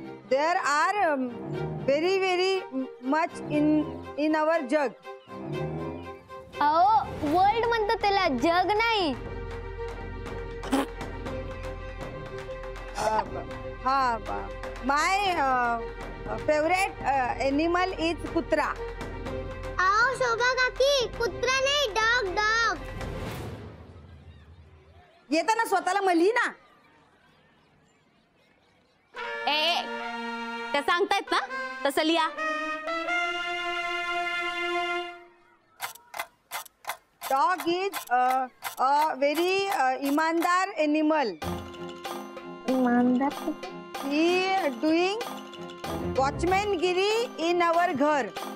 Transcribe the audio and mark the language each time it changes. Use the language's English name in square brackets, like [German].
[English] There are very much in our jug. [Marathi] अहो world म्हणतो त्याला, जग नाही. हा [English] My favourite animal is कुत्रा. [Marathi] आओ शोभा काकी कुत्रा नाही [English] Dog dog. [Marathi] येताना स्वतःला मली ना. ए त्या सांगतायत ना तसं लिहा. [English] Dog is a very ईमानदार animal. He doing वॉचमॅनगिरी in our घर.